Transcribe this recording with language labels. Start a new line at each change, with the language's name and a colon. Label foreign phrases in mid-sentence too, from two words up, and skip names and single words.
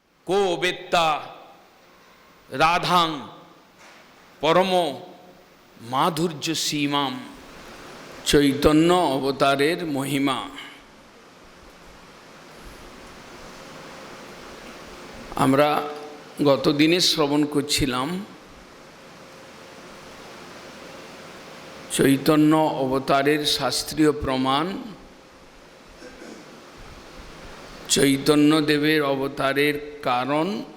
Sanskrit: को वेत्ता राधां परम माधुर्य सीमाम।
Bangla: চৈতন্য অবতারের মহিমা। আমরা গতদিনে শ্রবণ করছিলাম চৈতন্য অবতারের শাস্ত্রীয় প্রমাণ, চৈতন্যদেবের অবতারের কারণ।